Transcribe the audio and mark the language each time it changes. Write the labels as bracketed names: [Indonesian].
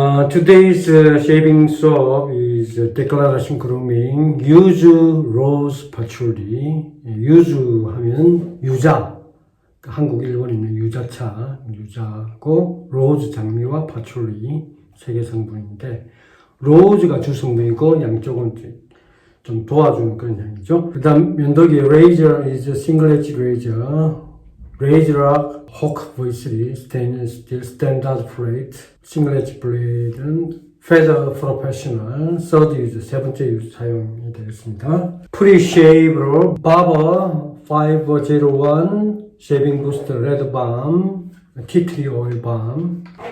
[English] Today's shaving soap is Declaration Grooming Yuzu Rose Patchouli. [Korean] 유주 하면 유자. 한국, 일본에 있는 유자차, 유자고 로즈 장미와 파촐리 세 개 성분인데 로즈가 주 성분이고 양쪽은 좀 도와주는 그런 향이죠. 그 다음 면도기 레이저 is single edge razor. [English] 레이저락 호크 V3 stainless steel standard plate. single edge blade는 feather professional third use 세 번째 유즈 사용이 되겠습니다. [Korean] 프리쉐이브로 바버 501 쉐이빙 부스터 레드 밤 티트리 오일 밤.